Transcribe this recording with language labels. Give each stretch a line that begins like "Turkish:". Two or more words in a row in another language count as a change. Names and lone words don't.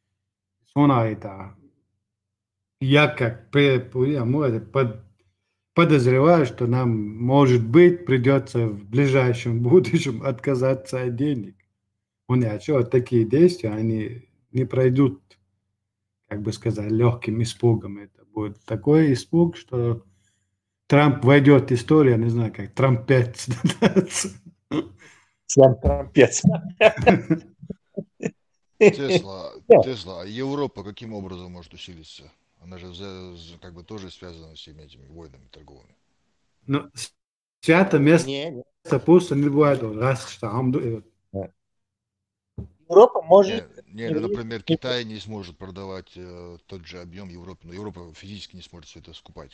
Russian: Я как подозреваю, что нам, может быть, придется в ближайшем будущем отказаться от денег. Такие действия, они не пройдут, как бы сказать, легким испугом. Это будет такой испуг, что Трамп войдет в историю, не знаю, как трампец. Трампец. Тесла, а Европа каким образом может усилиться? Она же как бы тоже связана с всеми этими войнами торговыми. Ну, свято место пусто не бывает. Европа может... Например, Китай не сможет продавать тот же объем Европы, но Европа физически не сможет все это скупать.